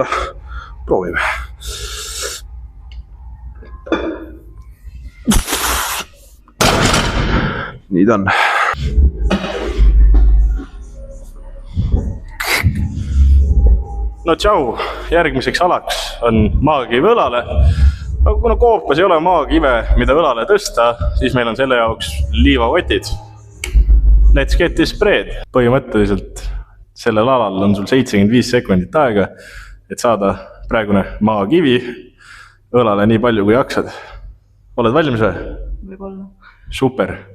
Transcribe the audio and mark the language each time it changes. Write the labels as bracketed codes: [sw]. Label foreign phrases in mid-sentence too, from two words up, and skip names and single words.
[et] Proovime. Nii ta on. No tšau, järgmiseks alaks on maakivi õlale. Aga kuna koopas ei ole maakive, mida õlale tõsta, siis meil on selle jaoks liivakotid. [en] Let's get this bread. [et] Põhimõtteliselt sellel alal on sul 75 sekundit aega, et saada praegune maakivi õlale nii palju kui jaksad. Oled valmis või? Võib-olla. Super.